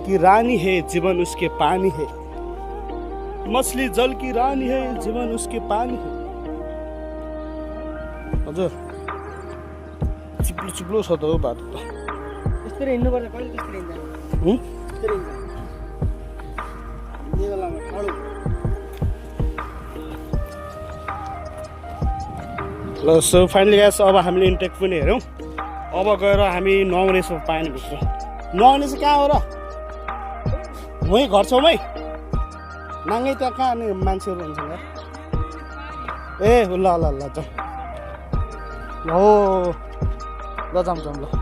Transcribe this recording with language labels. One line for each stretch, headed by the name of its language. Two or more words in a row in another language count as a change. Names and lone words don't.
Hindi: की रानी है जीवन उसके पानी है मछली जल की रानी है जीवन उसके पानी है
Nepali: हजुर चिप्लो चिप्लो छ त हो बाटो त त्यसरी हिँड्नुपर्छ कहिले त्यसरी हिँड्दैन त्यसरी हिँड्दैन यो बेलामा ठाडो ल
English: so finally guys
Nepali: अब हामीले इन्टेक पनि हेऱ्यौँ अब गएर हामी नुहाउनेछौँ पानीभित्र नुहाउने चाहिँ कहाँ हो र वहीँ घर छेउमै नाङ्गै त्यहाँ कहाँ अनि मान्छेहरू हुन्छन् यार ए ल ल ल जाउँ हो ल जाउँ जाउँ ल